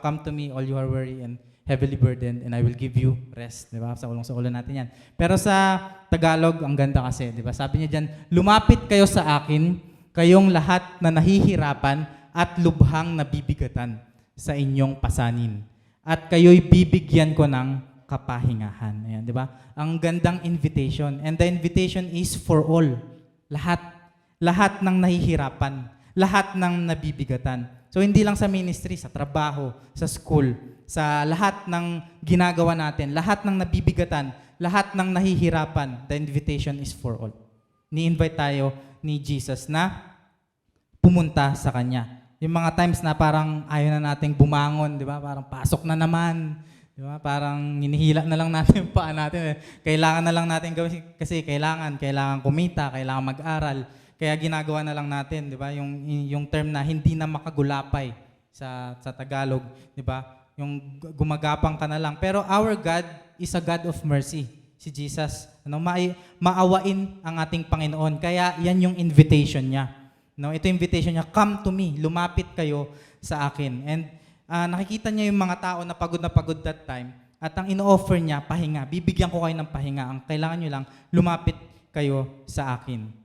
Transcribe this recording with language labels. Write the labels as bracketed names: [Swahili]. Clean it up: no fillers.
[English] Come to me, all you are weary and heavily burdened, and I will give you rest. [Filipino] Di ba? Sa ulo natin yan. Pero sa Tagalog, ang ganda kasi, di ba? Sabi niya dyan, lumapit kayo sa akin, kayong lahat na nahihirapan at lubhang nabibigatan sa inyong pasanin. At kayo'y bibigyan ko ng kapahingahan. Ayan, di ba? Ang gandang invitation. [English] And the invitation is for all. [Filipino] Lahat. Lahat ng nahihirapan. Lahat ng nabibigatan. So, hindi lang sa ministry, sa trabaho, sa school, sa lahat ng ginagawa natin, lahat ng nabibigatan, lahat ng nahihirapan, [English] the invitation is for all. [Filipino] Ni-invite tayo ni Jesus na pumunta sa Kanya. Yung mga times na parang ayaw na nating bumangon, di ba? Parang pasok na naman, di ba? Parang hinihila na lang natin yung paa natin. Kailangan na lang natin gawin kasi kailangan kumita, kailangan mag-aral. Kaya ginagawa na lang natin, di ba? Yung term na hindi na makagulapay sa Tagalog, di ba? Yung gumagapang ka na lang. [English] Pero our God is a God of mercy. [Filipino] Si Jesus, maawain ang ating Panginoon. Kaya yan yung invitation niya. No, ito yung invitation niya, [English] come to me, [Filipino] lumapit kayo sa akin. And nakikita niya yung mga tao na pagod [English] that time. [Filipino] At ang ino-offer niya, pahinga. Bibigyan ko kayo ng pahinga. Ang kailangan niyo lang, lumapit kayo sa akin.